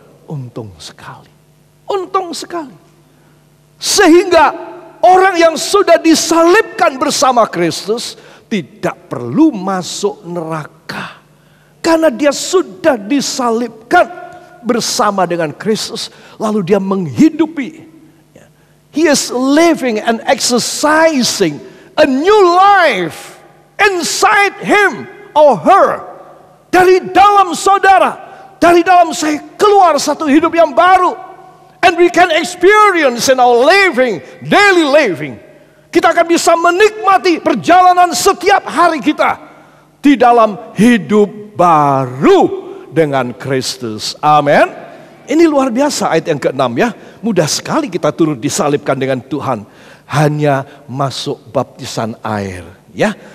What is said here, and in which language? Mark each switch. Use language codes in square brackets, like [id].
[id] Untung sekali. Untung sekali. Sehingga orang yang sudah disalibkan bersama Kristus tidak perlu masuk neraka. Karena dia sudah disalibkan bersama dengan Kristus. Lalu dia menghidupi. [en] He is living and exercising a new life inside him or her. [id] Dari dalam saudara, dari dalam saya keluar satu hidup yang baru. [en] And we can experience in our living, daily living. [id] Kita akan bisa menikmati perjalanan setiap hari kita di dalam hidup baru dengan Kristus. Amin. Ini luar biasa ayat yang ke-6 ya. Mudah sekali kita turut disalibkan dengan Tuhan. Hanya masuk baptisan air. Ya.